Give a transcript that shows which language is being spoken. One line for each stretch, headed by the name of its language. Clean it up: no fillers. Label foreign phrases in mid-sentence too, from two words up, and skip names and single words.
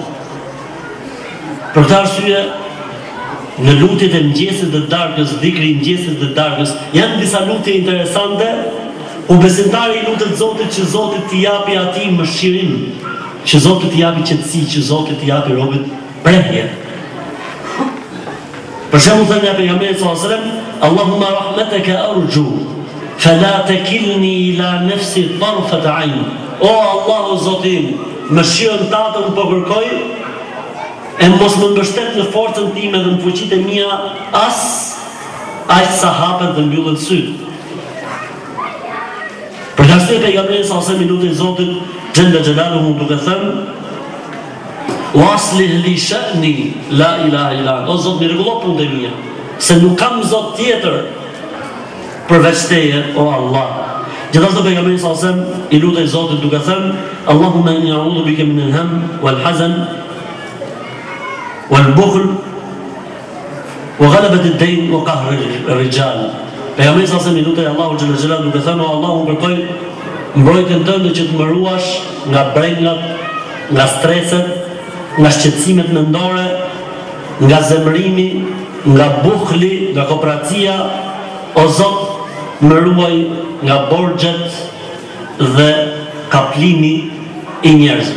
Albanian: Për këtë arsye, në lutjet e mëngjesit dhe darkës, dhikri i mëngjesit dhe darkës, janë disa lutje interesante, ku besimtari i lutet Zotit që Zoti t'i japi atij mëshirim, që Zoti t'i japi qetësi, që Zoti t'i japi robët prehje. Për shembull thënë pejgamberi
Arabic: صلى الله عليه وسلم: "اللهم رحمتك أرجو فلا تكلني إلى نفسي طرفة عين."
Albanian: O Allahu Zotim, mëshirën tatë unë po kërkoj, e mos më mbështet në forcën time dhe në fuqitë e mia aq sa hapet dhe mbyllen syt. Për këtë arsye pejgamberi
Arabic: صلى الله عليه وسلم
Albanian: lutej Zotit
Arabic: جل جلاله
Albanian: duke thënë:
Arabic: "وأصلح لي شأني لا إله إلا أنت."
Albanian: O Zot, më rregullo punët e mia, se nuk kam Zot tjetër përveç teje, o Allah. Gjithashtu pejgamberi
Arabic: صلى الله عليه وسلم
Albanian: i lutej Zotit duke thënë:
Arabic: "اللهم إني أعوذ بك من الهم والحزن والبخل وغلبة الدين وقهر الرجال."
Albanian: Pejgamberi sa mi lutej Allahu
Arabic: جل جلاله
Albanian: duke thënë o Allah, unë kërkoj mbrojtjen tënde që të më ruash nga brengat, nga streset, nga shqetësimet mendore, nga zemrimi, nga buhli, nga kooperacia, o Zot, më ruaj nga borxhet dhe kaplimi i njerëzve.